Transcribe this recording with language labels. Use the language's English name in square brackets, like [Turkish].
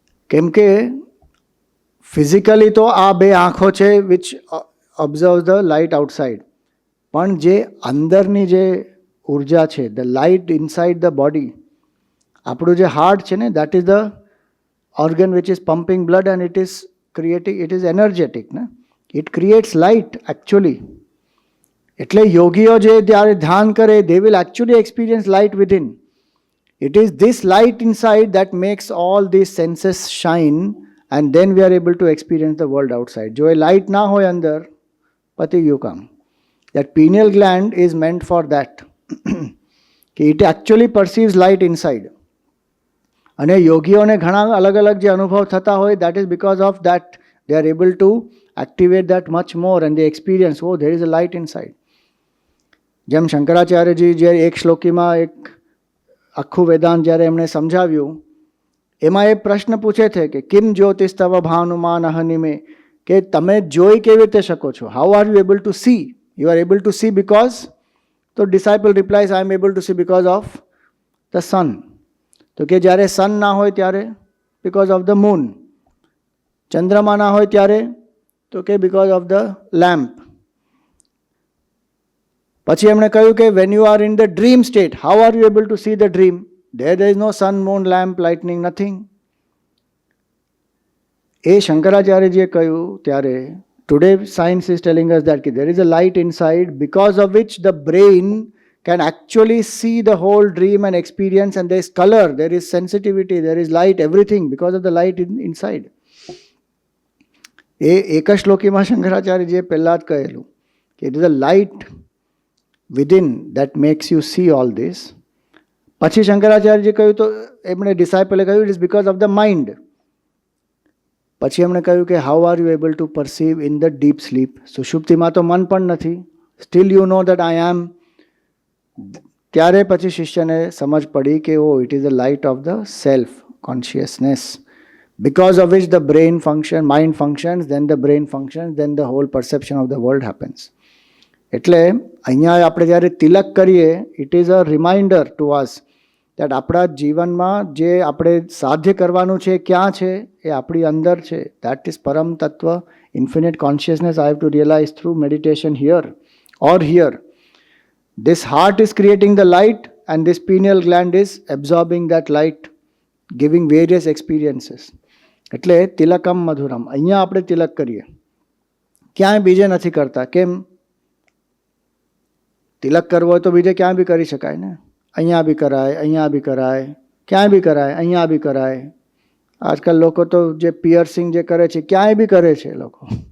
[Gujarati] કેમ કે ફિઝિકલી તો આ બે આંખો છે [English] which observe the light outside, [Gujarati] પણ જે અંદરની જે ઉર્જા છે, [English] the light inside the body, [Gujarati] આપણું જે હાર્ટ છે ને, [English] That is the organ which is pumping blood and it is creating, it is energetic ને, it creates light actually. [Gujarati] એટલે યોગીઓ જે જ્યારે ધ્યાન કરે, [English] they will actually experience light within. It is this light inside that makes all these senses shine, and then we are able to experience the world outside. [Gujarati] જો એ light ના હોય અંદર, પતી ગયું કામ. [English] That pineal gland is meant for that. It actually perceives light inside. [Gujarati] અને યોગીઓને ઘણા અલગ અલગ જે અનુભવ થતા હોય, [English] that is because of that they are able to activate that much more and they experience, oh, there is a light inside. [Gujarati] જેમ શંકરાચાર્યજી જે એક શ્લોકીમાં એક આખું વેદાંત જ્યારે એમણે સમજાવ્યું, એમાં એ પ્રશ્ન પૂછે છે કે [Sanskrit] કિમ જ્યોતિસ્તવ ભાનુમાન અહનિમે, [Gujarati] કે તમે જોઈ કેવી રીતે શકો છો? [English] How are you able to see? You are able to see because, તો disciple replies, I am able to see because of the sun. [Gujarati] તો કે જ્યારે સન ના હોય ત્યારે [English] because of the moon, [Gujarati] ચંદ્રમા ના હોય ત્યારે તો કે [English] Because of the lamp. [Gujarati] પછી એમણે કહ્યું કે [English] When you are in the dream state, how are you able to see the dream? there is no sun, moon, lamp, lightning, nothing. [Gujarati] એ શંકરાચાર્યજીએ કહ્યું ત્યારે, [English] today science is telling us that there is a light inside because of which the brain can actually see the whole dream and experience, and there is color, there is sensitivity, there is light, everything because of the light inside. [Gujarati] એ એક જ શ્લોકીમાં શંકરાચાર્યજીએ પહેલાં જ કહેલું કે [English] It is a light within that makes you see all this. [Gujarati] પછી શંકરાચાર્યજી કહ્યું તો એમણે ડિસાઇપલે કહ્યું [English] It is because of the mind. [Gujarati] પછી એમણે કહ્યું કે [English] How are you able to perceive in the deep sleep. [Gujarati] સુષુપ્તિમાં તો મન પણ નથી, [English] Still you know that I am. [Gujarati] ત્યારે પછી શિષ્યને સમજ પડી કે ઓ [English] It is the light of the self consciousness, because of which the brain function, mind functions, then the brain functions, then the whole perception of the world happens. [Gujarati] એટલે અહીંયા આપણે જ્યારે તિલક કરીએ, [English] it is a reminder to us that [Gujarati] આપણા જીવનમાં જે આપણે સાધ્ય કરવાનું છે ક્યાં છે, એ આપણી અંદર છે. [English] that is param tattva, infinite consciousness. I have to realize through meditation here or here. This heart is creating the light and this pineal gland is absorbing that light, giving various experiences. [Gujarati] એટલે તિલકમ મધુરમ અહીંયા આપણે તિલક કરીએ, ક્યાંય બીજે નથી કરતા. કેમ? તિલક કરવો હોય તો બીજે ક્યાં બી કરી શકાય ને. અહીંયા બી કરાય, અહીંયા બી કરાય, ક્યાંય બી કરાય, અહીંયા બી કરાય. આજકાલ લોકો તો જે પિયર્સિંગ જે કરે છે ક્યાંય બી કરે છે લોકો.